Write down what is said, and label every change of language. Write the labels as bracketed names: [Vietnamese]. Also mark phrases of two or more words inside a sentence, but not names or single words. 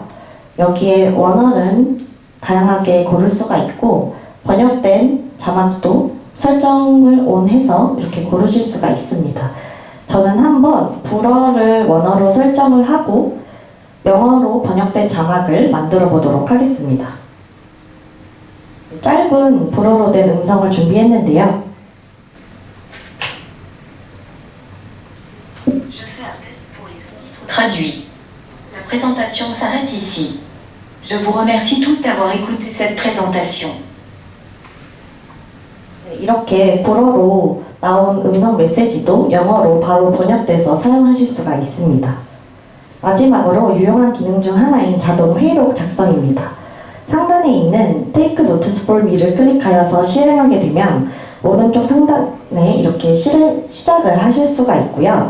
[Korean] 여기에 원어는 다양하게 고를 수가 있고 번역된 자막도 설정을 ON해서 이렇게 고르실 수가 있습니다. 저는 한번 불어를 원어로 설정을 하고 영어로 번역된 자막을 만들어 보도록 하겠습니다. 짧은 불어로 된 음성을 준비했는데요. [French] Traduit. La présentation s'arrête ici. Je vous remercie tous d'avoir écouté cette présentation. [Korean] 이렇게 불어로 나온 음성 메시지도 영어로 바로 번역돼서 사용하실 수가 있습니다. 마지막으로 유용한 기능 중 하나인 자동 회의록 작성입니다. 상단에 있는 Take Notes for Me를 클릭하여서 실행하게 되면 오른쪽 상단에 이렇게 시작을 하실 수가 있고요.